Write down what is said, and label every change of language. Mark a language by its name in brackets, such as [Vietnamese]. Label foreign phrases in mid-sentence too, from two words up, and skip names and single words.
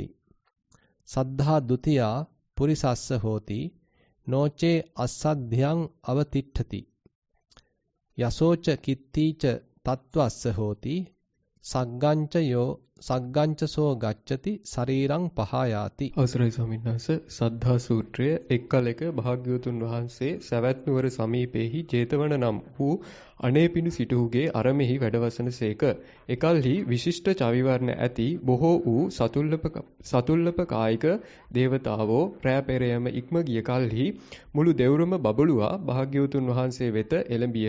[Pali] Saddha dutiya purisassa hoti noche assadhyang avatitthati. Yasocha kitticha tattvassa hoti සග්ගංච සෝ ගච්ඡති ශරීරං පහයාති. [Sinhala] අවසරයි ස්වාමීන් වහන්සේ, සද්ධා සූත්‍රය එක් කලෙක භාග්‍යවතුන් වහන්සේ සවැත් නුවර සමීපෙහි ජේතවන නම් වූ අනේපිඬු සිටුහුගේ අරමෙහි වැඩවසනසේක. එකල්හි විශිෂ්ට චවිවර්ණ ඇති බොහෝ වූ සතුල්ලප කායික දේවතාවෝ රැ පෙරයම ඉක්ම ගිය කල්හි මුළු දෙවුරම බබළුවා භාග්‍යවතුන් වහන්සේ වෙත එළඹියහ.